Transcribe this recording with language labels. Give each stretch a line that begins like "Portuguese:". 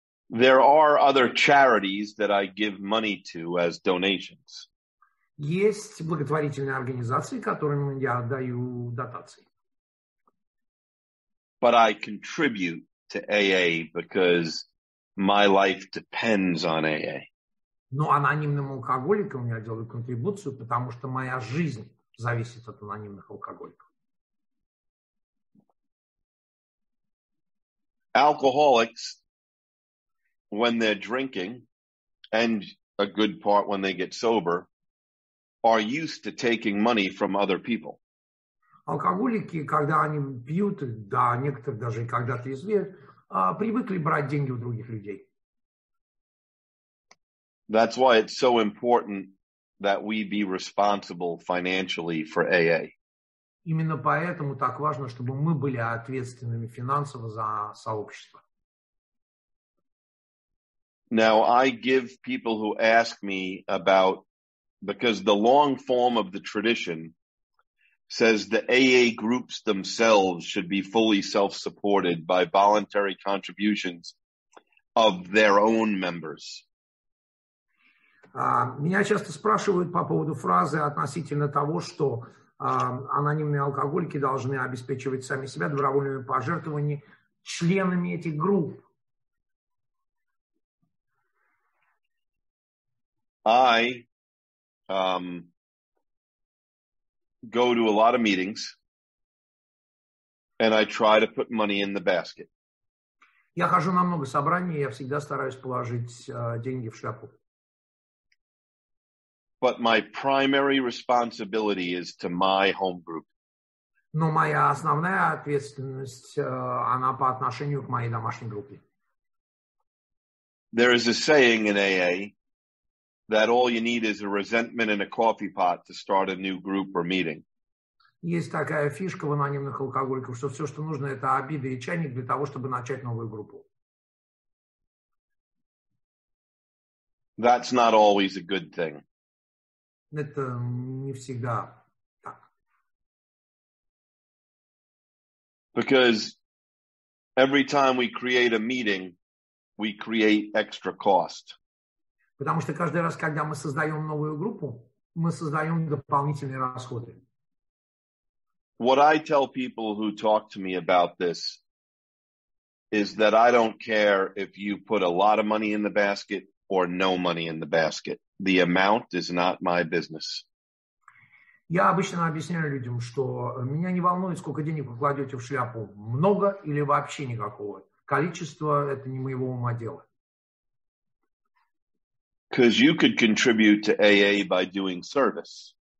English: There are other charities that I give money to as donations.
Russian: Есть благотворительные организации, которым я отдаю дотации.
English: But I contribute to AA because my life depends on AA.
Russian: Но анонимным алкоголикам я делаю контрибуцию, потому что моя жизнь зависит от анонимных алкоголиков.
English: Alcoholics, when they're drinking, and a good part when they get sober, are used to taking money from other people.
Russian: Алкоголики, когда они пьют, да, некоторые даже и когда трезвеют, привыкли брать деньги у других людей.
English: That's why it's so important that we be responsible financially for AA.
Russian: Именно поэтому так важно, чтобы мы были ответственными финансово за сообщество.
English: Now, I give people who ask me about, because the long form of the tradition says the AA groups themselves should be fully self-supported by voluntary contributions of their own members.
Russian: Меня часто спрашивают по поводу фразы относительно того, что анонимные алкоголики должны обеспечивать сами себя добровольными пожертвованиями членами этих групп.
English: I go to a lot of meetings and I try to put money in the basket.
Russian: Я хожу на много собраний, я всегда стараюсь положить деньги в шляпу.
English: But my primary responsibility is to my home group.
Russian: Но моя основная ответственность, она по отношению к моей домашней группе.
English: There is a saying in AA that all you need is a resentment and a coffee pot to start a new group or meeting.
Russian: Есть такая фишка в анонимных алкоголиках, что все, что нужно, это обида и чайник для того, чтобы начать новую группу.
English: That's not always a good thing.
Russian: Это не всегда так.
English: Because every time we create a meeting, we create extra cost.
Russian: Потому что каждый раз, когда мы создаем новую группу, мы создаем дополнительные расходы.
English: What I tell people who talk to me about this is that I don't care if you put a lot of money in the basket or no money in the basket. The amount is not my business.
Russian: Я обычно объясняю людям, что меня не волнует, сколько денег вы кладете в шляпу. Много или вообще никакого. Количество – это не моего ума дело.
English: Because you could contribute to AA by doing service.